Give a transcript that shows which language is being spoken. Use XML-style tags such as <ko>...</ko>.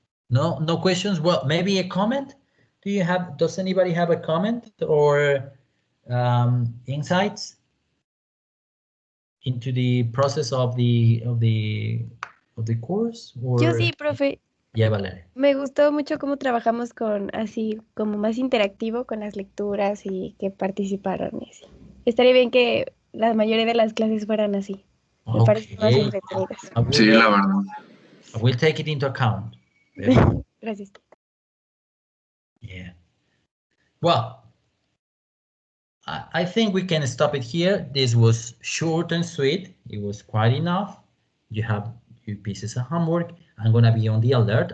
<en>No questions? Well, maybe a comment? Does anybody have a comment or insights into the process of the course? Or...</en> <es>Yo sí, profe.</es> <en>Yeah, Valeria.</en> <es>Me gustó mucho cómo trabajamos con así como más interactivo con las lecturas y que participaron. Y así. Estaría bien que la mayoría de las clases fueran así. Me parecen más entretenidas. Sí, la verdad.</es> <en>I will take it into account.</en> <es>Gracias.</es> <en>Yeah. Well, I think we can stop it here. This was short and sweet. It was quite enough. You have your pieces of homework. I'm going to be on the alert.</en>